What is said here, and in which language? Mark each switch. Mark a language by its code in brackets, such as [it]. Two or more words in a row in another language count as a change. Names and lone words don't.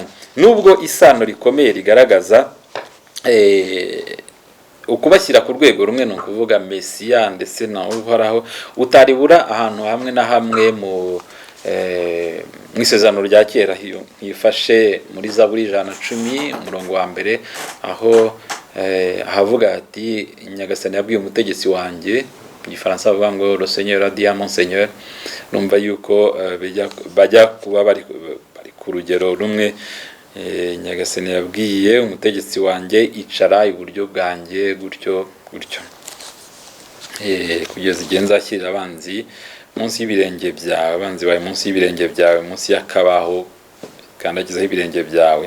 [rw] Nubwo isano rikomeye rigaragaza ukubashyira ku rwego rumwe, ni ukuvuga Mesiya ndetse na uhoraho, utaribura ahantu hamwe na hamwe mu isezerano rya kera. Hifashe muri Zaburi 110 umurongo wa mbere, aho ahavuga ati Nyagasani yabwiye umutegetsi wanjye, mu Gifaransa bavuga ngo [fr] le Seigneur a dit à mon Seigneur. [rw] Numva yuko bajya kuba bari ku rugero rumwe. Nyagasani yabwiye umutegetsi wanjye icara iburyo bwanjye gutyo gutyo, kugeza igihe nzashyirira abanzi munsi y'ibirenge byawe, abanzi bawe munsi y'ibirenge byawe, munsi y'akabaho kandagizaho ibirenge byawe.